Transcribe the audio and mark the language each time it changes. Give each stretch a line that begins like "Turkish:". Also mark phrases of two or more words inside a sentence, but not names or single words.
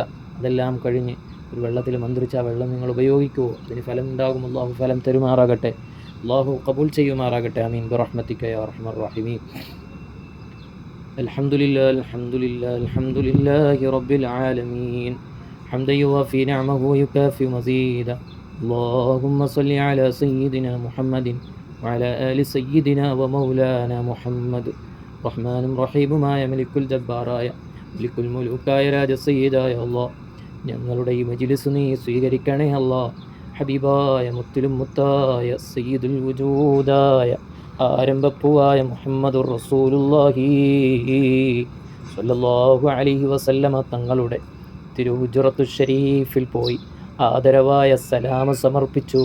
Malayalam: അതെല്ലാം കഴിഞ്ഞ് ഒരു വെള്ളത്തിൽ മന്ത്രിച്ച ആ വെള്ളം നിങ്ങൾ ഉപയോഗിക്കുമോ, അതിന് ഫലം ഉണ്ടാകും. അല്ലാഹു ഫലം തരുമാറാകട്ടെ, അല്ലാഹു ഖബൂൽ ചെയ്യുമാറാകട്ടെ.
Arabic: آمين برحمتك يا أرحم الراحمين. الحمد لله الحمد لله الحمد لله رب العالمين حمدا يوافي نعمه ويكافئ مزيده. اللهم صل على سيدنا محمد وعلى آل سيدنا ومولانا محمد.
Malayalam: റഹ്മാനും റഹീമുമായ മലിക്കുൽ ജബ്ബാറായ മലിക്കുൽ മുലൂക്കായ രാജ സയ്യിദായ അല്ലാഹ്, ഞങ്ങളുടെ ഈ മജ്ലിസ് നീ സ്വീകരിക്കണേ അല്ലാഹ്. ഹബീബായ മുത്തിലും മുത്തായ സയ്യിദുൽ വജൂദായ ആരംഭപ്പൂവായ
Arabic: محمد رسول الله صلى الله عليه وسلم
Malayalam: തങ്ങളുടെ തിരുഹുജ്റത്തു ഷരീഫിൽ പോയി ആദരവായ സലാം സമർപ്പിച്ചു.